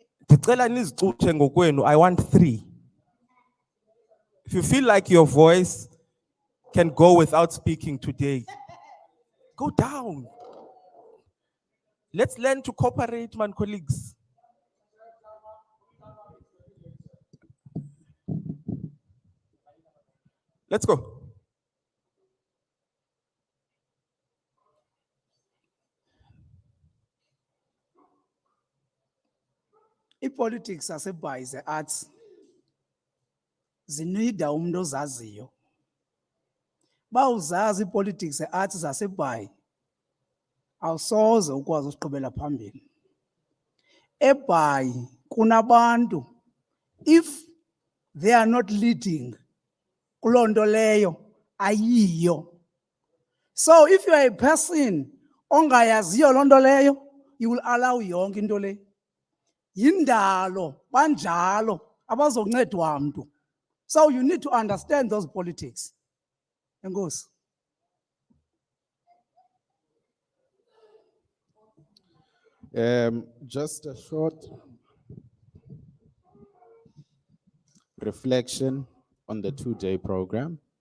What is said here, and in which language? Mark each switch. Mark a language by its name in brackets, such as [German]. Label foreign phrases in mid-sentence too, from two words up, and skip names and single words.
[Xhosa] Ndicela nizicuthe ngokwenu, [English] I want 3. If you feel like your voice can go without speaking today, go down. Let's learn to cooperate, man, colleagues. Let's go. [Xhosa] I-politics yaseBhayi ze-arts zinida umuntu ozaziyo. Bawuzazi i-politics ze-arts zaseBhayi, awusoze ukwazi usiqhubela phambili. EBhayi kunabantu, [English] if they are not leading, [Xhosa] kuloo nto leyo ayiyo. [English] So if you are a person [Xhosa] ongayaziyo loo nto leyo, [English] you will allow [Xhosa] yonke into le. Yindalo, banjalo, abazoncedwa mntu. [English] So you need to understand those politics. [Xhosa] Enkosi. [English] Just a short reflection on the 2-day program.